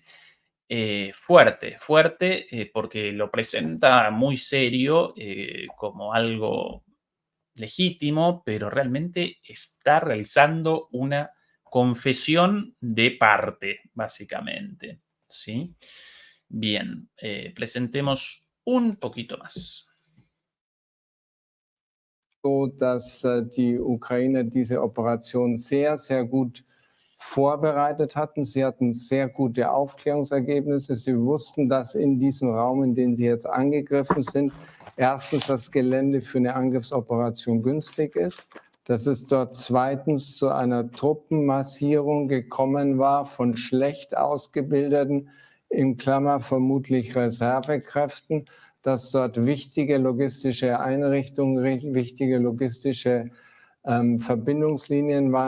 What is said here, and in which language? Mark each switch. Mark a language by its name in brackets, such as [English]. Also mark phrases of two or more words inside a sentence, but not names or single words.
[Spanish] Fuerte, porque lo presenta muy serio, como algo legítimo, pero realmente está realizando una confesión de parte, básicamente, ¿sí? Bien, presentemos un poquito más. [German] So, dass die Ukraine diese Operation sehr, sehr gut vorbereitet hatten. Sie hatten sehr gute Aufklärungsergebnisse. Sie wussten, dass in diesem Raum, in dem sie jetzt angegriffen sind, erstens das Gelände für eine Angriffsoperation günstig ist, dass es dort zweitens zu einer Truppenmassierung gekommen war von schlecht ausgebildeten, in Klammer vermutlich Reservekräften, dass dort wichtige logistische Einrichtungen, wichtige logistische Verbindungslinien waren.